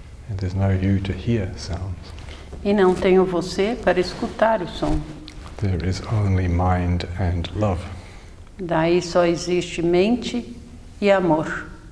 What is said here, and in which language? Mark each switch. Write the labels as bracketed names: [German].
[English] And there's no you to hear sounds. [Portuguese] E não tem o você para escutar o som. [English] There is only mind and love. [Portuguese] Daí só existe mente e amor.